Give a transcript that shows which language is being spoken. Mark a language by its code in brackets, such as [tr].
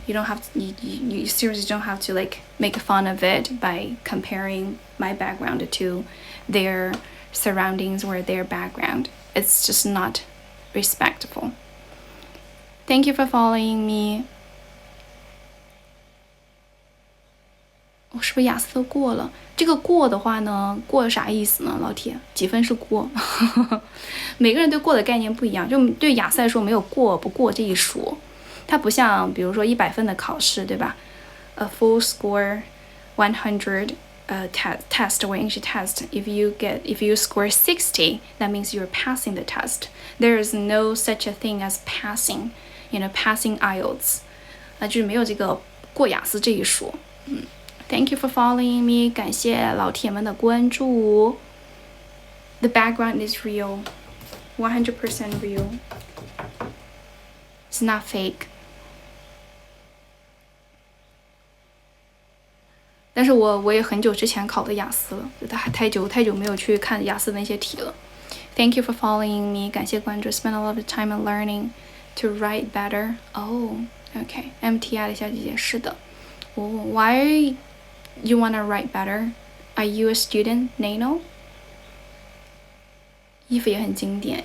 [en] You don't have to, you seriously don't have to like make fun of it by comparing my background to their surroundings or their background. It's just not respectful. Thank you for following me. [zh] 我是不是雅思都过了？这个过的话呢，过啥意思呢？老铁，几分是过？每个人对过的概念不一样，就对雅思来说没有过不过这一说。它不像比如说100分的考试，对吧？ [en] A full score 100 test or English test. If you score 60, that means you're passing the test. There is no such a thing as passing, passing IELTS. [zh] 就是没有这个过雅思这一说。 [en] Thank you for following me. [zh] 感谢老铁们的关注。 [en] The background is real, 100% real. It's not fake. [zh] 但是我也很久之前考的雅思了，太久没有去看雅思的那些题了。 [en] Thank you for following me. [zh] 感谢关注。 [en] Spend a lot of time in learning to write better. Oh, okay. MTI [zh] 的小姐姐，是的。 [en] Why you wanna write better? Are you a student, Nano? [zh] 衣服也很经典。